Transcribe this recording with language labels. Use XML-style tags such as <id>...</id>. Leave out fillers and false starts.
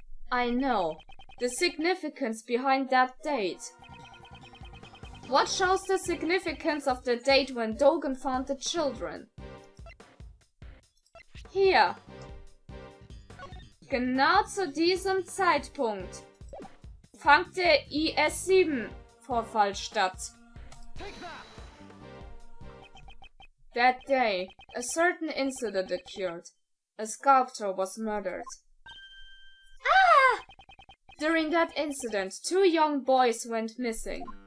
<en>I know the significance behind that date. What shows the significance of the date when Dogen found the children?</en> <de>Hier. Genau zu diesem Zeitpunkt fand der IS-7-Vorfall statt.</de> <en>That day, a certain incident occurred. A sculptor was murdered. Ah! During that incident, 2 young boys went missing.</en>